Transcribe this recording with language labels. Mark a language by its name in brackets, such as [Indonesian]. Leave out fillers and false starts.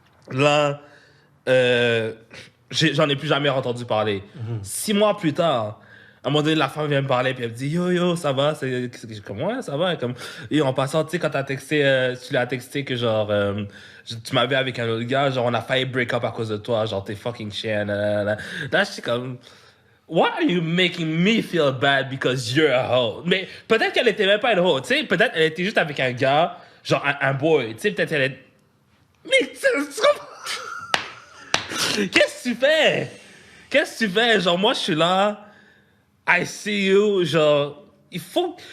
[French] Là, j'en ai plus jamais entendu parler. 6 mois plus tard, à un moment donné, la femme vient me parler, puis elle me dit, yo, ça va? C'est comme, ouais, ça va. Comme, et en passant, tu sais, quand tu l'as texté que genre, tu m'avais avec un autre gars, genre, on a failli break up à cause de toi, genre, t'es fucking chien. Là, je suis comme... [English] Why are you making me feel bad because you're a hoe? [French] Mais peut-être qu'elle était même pas une hoe, tu sais. Peut-être qu'elle était juste avec un gars, genre un boy, tu sais. Peut-être qu'elle est... Mais qu'est-ce que tu fais? Qu'est-ce que tu fais? Genre, moi, je suis là, [English] I see you, [French] genre... Il faut...